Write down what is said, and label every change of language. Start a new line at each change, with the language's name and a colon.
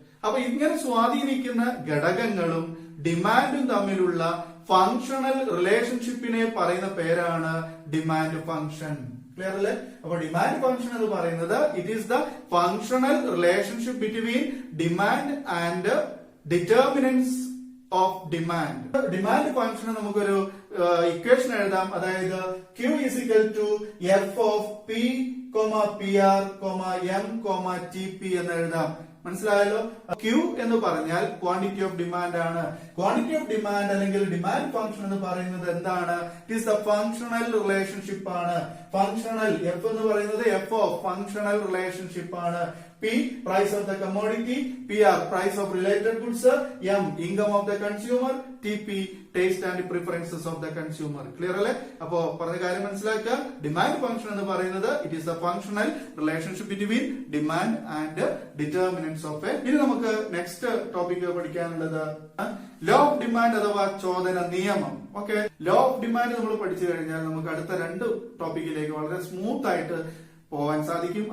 Malayalam: അപ്പൊ ഇങ്ങനെ സ്വാധീനിക്കുന്ന ഘടകങ്ങളും ഡിമാൻഡും തമ്മിലുള്ള ഫങ്ഷണൽ റിലേഷൻഷിപ്പിനെ പറയുന്ന പേരാണ് ഡിമാൻഡ് ഫംഗ്ഷൻ. ക്ലിയർ അല്ലേ?
English: അപ്പൊ demand function എന്ന് പറയുന്നത് it is the functional relationship between demand and determinants of demand.
Malayalam: Demand ഫംഗ്ഷന് നമുക്കൊരു ഇക്വേഷൻ എഴുതാം.
English: അതായത് Q is equal to F of P, PR, M, TP
Malayalam: എന്ന് എഴുതാം. മനസ്സിലായല്ലോ? Q എന്ന് പറഞ്ഞാൽ ക്വാണ്ടിറ്റി ഓഫ് ഡിമാൻഡ് ആണ്. ക്വാണ്ടിറ്റി ഓഫ് ഡിമാൻഡ് അല്ലെങ്കിൽ ഡിമാൻഡ് ഫംഗ്ഷൻ എന്ന് പറയുന്നത് എന്താണ്?
English: it is the functional relationship
Malayalam: ആണ്. ഫങ്ഷണൽ, F എന്ന് പറയുന്നത് F ഓഫ് ഫങ്ഷണൽ റിലേഷൻഷിപ്പ് ആണ്.
English: P price of the commodity, PR price of related goods, M income of the consumer, TP taste and preferences of the consumer.
Malayalam: Clear അല്ലേ? അപ്പോ പറഞ്ഞ കാര്യം മനസ്സിലാക്കുക.
English: demand function
Malayalam: എന്ന് പറയുന്നത്
English: It is a functional relationship between demand and determinants of a.
Malayalam: ഇനി നമുക്ക് next topic പഠിക്കാനുള്ളത് ലോ ഓഫ് ഡിമാൻഡ് അഥവാ ചോദന നിയമം. ഓക്കെ, ലോ ഓഫ് ഡിമാൻഡ് നമ്മൾ പഠിച്ചു കഴിഞ്ഞാൽ നമുക്ക് അടുത്ത 2 ടോപ്പിക്കിലേക്ക് വളരെ സ്മൂത്ത് ആയിട്ട് പോവാൻ സാധിക്കും.